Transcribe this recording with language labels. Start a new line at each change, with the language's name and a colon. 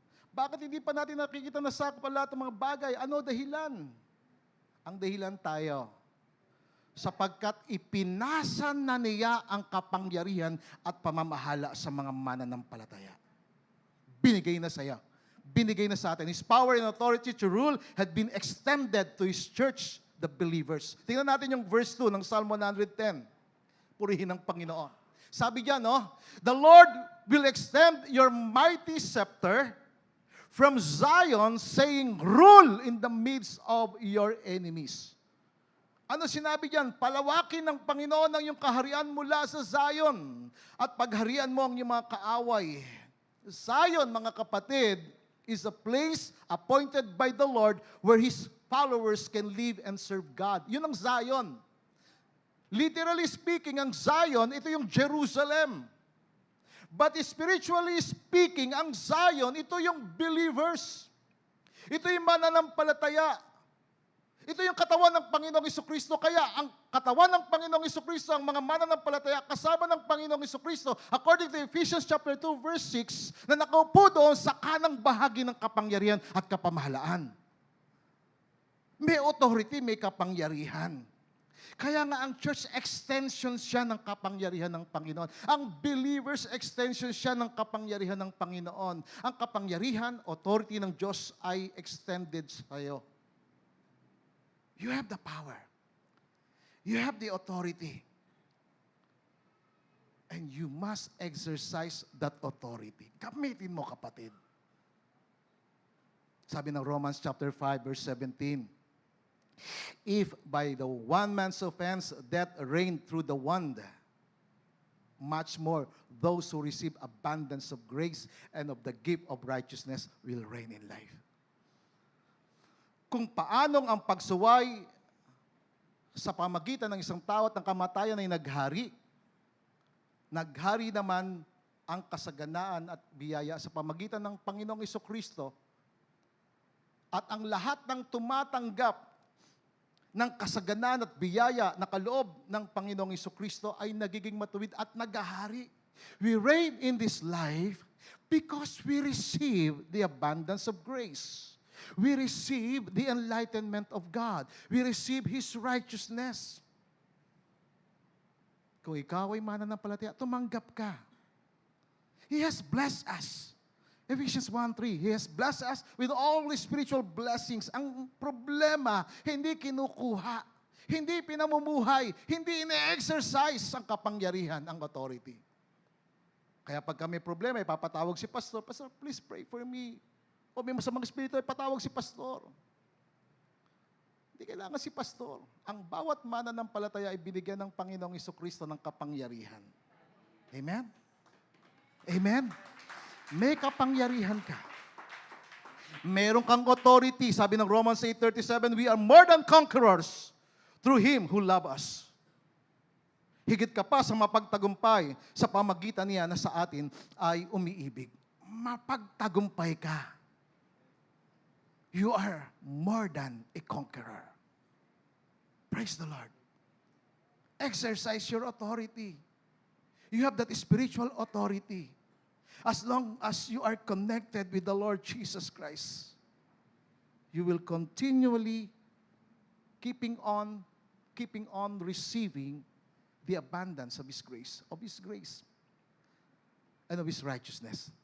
Filipino: Bakit hindi pa natin nakikita na sakop ang lahat ng mga bagay? Ano dahilan? Ang dahilan tayo. Sapagkat ipinasa na niya ang kapangyarihan at pamamahala sa mga mananampalataya. Binigay na sa iyo. Binigay na sa atin.
English: His power and authority to rule had been extended to His church, the believers.
Filipino: Tingnan natin yung verse 2 ng Psalm 110. Purihin ang Panginoon. Sabi diyan, no?
English: The Lord will extend your mighty scepter from Zion, saying, rule in the midst of your enemies.
Filipino: Ano sinabi diyan? Palawakin ng Panginoon ang iyong kaharian mula sa Zion at pagharian mo ang iyong mga kaaway.
English: Zion,
Filipino: mga kapatid,
English: is a place appointed by the Lord where His followers can live and serve God.
Filipino: Yun ang Zion.
English: Literally speaking,
Filipino: ang Zion, ito yung Jerusalem.
English: But spiritually speaking,
Filipino: ang Zion, ito yung believers. Ito yung mananampalataya. Ito yung katawan ng Panginoong Jesucristo. Kaya ang katawan ng Panginoong Jesucristo, ang mga mananampalataya, kasama ng Panginoong Jesucristo,
English: according to Ephesians chapter 2, verse 6,
Filipino: na nakaupo doon sa kanang bahagi ng kapangyarihan at kapamahalaan. May authority, may kapangyarihan. Kaya nga ang church extension siya ng kapangyarihan ng Panginoon. Ang believers extension siya ng kapangyarihan ng Panginoon. Ang kapangyarihan, authority ng Diyos ay extended sa iyo.
English: You have the power. You have the authority. And you must exercise that authority.
Filipino: Gamitin mo, kapatid. Sabi ng
English: Romans chapter 5, verse 17, if by the one man's offense death reigned through the one, much more those who receive abundance of grace and of the gift of righteousness will reign in life.
Filipino: Kung paanong ang pagsuway sa pamagitan ng isang tao at ng kamatayan ay naghari, naghari naman ang kasaganaan at biyaya sa pamagitan ng Panginoong Jesucristo at ang lahat ng tumatanggap ng kasaganaan at biyaya na kaloob ng Panginoong Jesucristo ay nagiging matuwid at naghahari.
English: We reign in this life because we receive the abundance of grace. We receive the enlightenment of God. We receive His righteousness.
Filipino: Kung ikaw ay mananampalataya, tumanggap ka.
English: He has blessed us. Ephesians 1:3, He has blessed us with all the spiritual blessings.
Filipino: Ang problema, hindi kinukuha, hindi pinamumuhay, hindi ine-exercise ang kapangyarihan, ang authority. Kaya pag may problema, ipapatawag si pastor,
English: Pastor, please pray for me.
Filipino: O may masamang espiritu, ipatawag si pastor. Hindi kailangan si pastor. Ang bawat mananampalataya ay binigyan ng Panginoong Jesucristo ng kapangyarihan. Amen? Amen? May kapangyarihan ka. Meron kang authority. Sabi ng
English: Romans 8:37, we are more than conquerors through Him who loved us.
Filipino: Higit ka pa sa mapagtagumpay sa pamagitan niya na sa atin ay umiibig. Mapagtagumpay ka.
English: You are more than a conqueror. Praise the Lord. Exercise your authority. You have that spiritual authority. As long as you are connected with the Lord Jesus Christ, you will continually keeping on receiving the abundance of His grace, and of His righteousness.